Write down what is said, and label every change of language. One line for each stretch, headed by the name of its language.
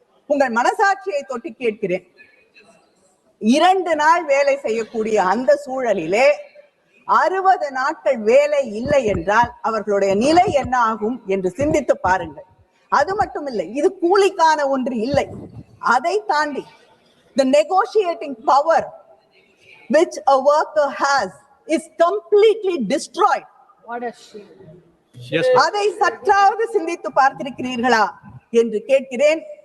Tamil: உங்கள் மனசாட்சியை தொட்டு கேட்கிறேன். 2 நாள் வேலை செய்யக்கூடிய அந்த சூழலிலே 60 நாட்கள் வேலை இல்லை என்றால் அவர்களுடைய நிலை என்ன ஆகும் என்று சிந்தித்து பாருங்கள். அது மட்டும் இல்லை, இது கூலிக்கான ஒன்று இல்லை. அதை தாண்டி
English: the negotiating power which a worker has is completely destroyed.
Tamil: அதை சற்றாவது சிந்தித்து பார்த்திருக்கிறீர்களா என்று கேட்கிறேன்.